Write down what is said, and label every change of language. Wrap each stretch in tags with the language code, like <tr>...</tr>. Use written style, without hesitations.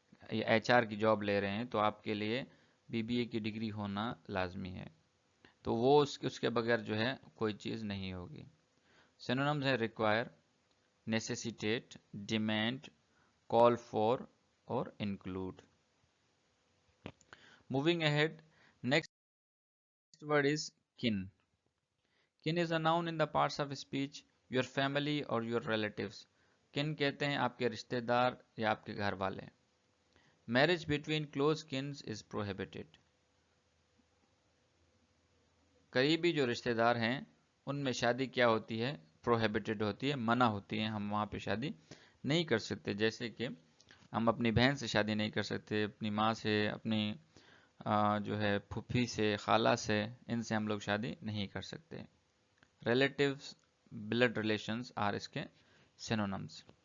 <ur>یا H R کی job لے رہے ہیں تو آپ کے لیے بی بی اے کی ڈگری ہونا لازمی ہے، تو وہ اس کے بغیر جو ہے کوئی چیز نہیں ہوگی۔ سینونیمز ہیں ریکوائر، نیسیسیٹیٹ، ڈیمانڈ،</ur> <en>call for</en> <ur>اور include۔</ur> <en>Moving ahead, next word is kin. Kin is a noun in the parts of speech, your family or your relatives.</en> <ur>Kin کہتے ہیں آپ کے رشتہ دار یا آپ کے گھر والے۔</ur> <en>Marriage between close kins is prohibited.</en> <ur>قریبی جو رشتہ دار ہیں ان میں شادی کیا ہوتی ہے، prohibited ہوتی ہے، منع ہوتی ہے، ہم وہاں پہ شادی نہیں کر سکتے، جیسے کہ ہم اپنی بہن سے شادی نہیں کر سکتے، اپنی ماں سے، اپنی جو ہے پھوپھی سے، خالہ سے، ان سے ہم لوگ شادی نہیں کر سکتے۔ ریلیٹیوز، بلڈ ریلیشنز آر اس کے سینونمز۔</ur>